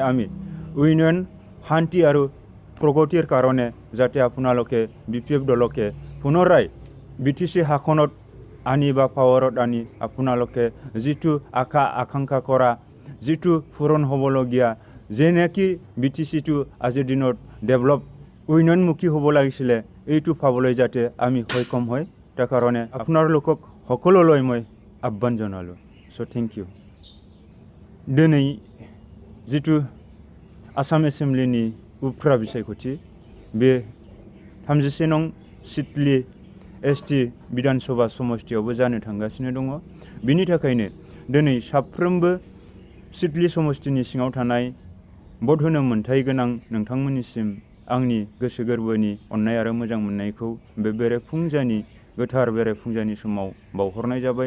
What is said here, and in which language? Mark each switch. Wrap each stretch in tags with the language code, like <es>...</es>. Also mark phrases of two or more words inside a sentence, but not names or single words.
<as>আমি উন্নয়ন শান্তি আৰু প্ৰগতিৰ কাৰণে যাতে আপোনালোকে BPF দলকে পুনৰাই BTC শাসনত আনি বা পাৱাৰত আনি আপোনালোকে যিটো আশা আকাংক্ষা কৰা যিটো পূৰণ হ'বলগীয়া যেনেকি BTCটো আজিৰ দিনত ডেভেলপ উন্নয়নমুখী হ'ব লাগিছিলে এইটো পাবলৈ যাতে আমি সক্ষম হয়, তাৰ কাৰণে আপোনালোকক সকলোলৈ মই আহ্বান জনালোঁ।</as> <en>Thank you.</en> <brx>দিनै যিটো आसाम एसेम्ब्लिनि उफ्रा बिसायख'थि बे 36 नं सिटलि ST बिधानसभा समष्टियावबो जानो थांगासिनो दङ। बिनि थाखायनो दिनै साफ्रोमबो सिटलि समष्टिनि सिङाव थानाय भट होनो मोन्थाय गोनां नोंथांमोननिसिम आंनि गोसो गोरबोनि अननाय आरो मोजां मोननायखौ बे बेरेफुंजानि गोथार बेरेफुंजानि समाव बावहरनाय जाबाय।</brx>